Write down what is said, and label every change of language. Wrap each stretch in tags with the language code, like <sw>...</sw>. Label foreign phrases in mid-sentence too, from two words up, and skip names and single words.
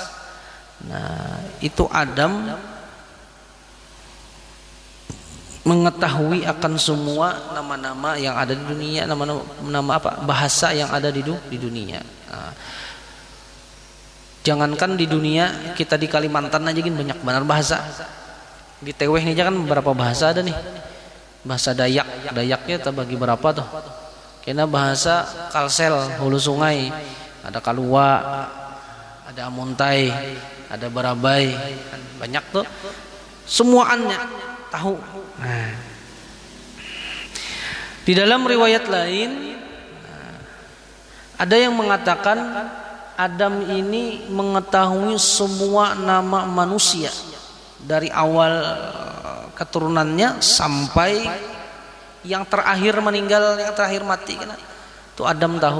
<id>Nah, itu Adam mengetahui akan semua nama-nama yang ada di dunia, nama-nama bahasa yang ada di dunia. Nah, jangankan di dunia, kita di Kalimantan aja gini banyak benar bahasa. Di Teweh ini aja kan berapa bahasa ada nih. Bahasa Dayaknya terbagi berapa tuh? Kena bahasa Kalsel, hulu sungai, ada Kalua, ada Amuntai, ada Barabai, banyak tuh. Semuanya tahu. Nah, di dalam riwayat lain ada yang mengatakan Adam ini mengetahui semua nama manusia dari awal keturunannya sampai yang terakhir meninggal, yang terakhir mati, kan itu Adam tahu.</id>